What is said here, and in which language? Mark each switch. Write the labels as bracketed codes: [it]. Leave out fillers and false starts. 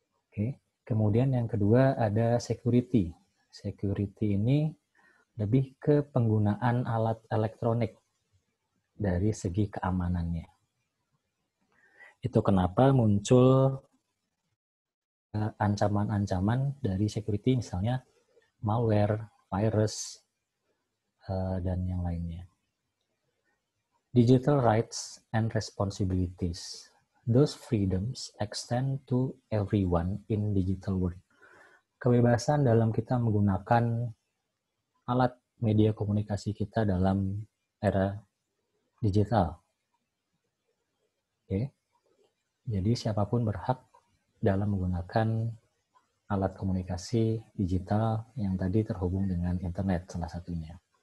[id] Oke. Kemudian yang kedua ada security. Security ini lebih ke penggunaan alat elektronik dari segi keamanannya. Itu kenapa muncul ancaman-ancaman dari security, misalnya malware, virus, dan yang lainnya. [en] Digital rights and responsibilities. Those freedoms extend to everyone in digital world. [id] Kebebasan dalam kita menggunakan alat media komunikasi kita dalam era digital. Oke. Jadi siapapun berhak dalam menggunakan alat komunikasi digital yang tadi terhubung dengan internet salah satunya.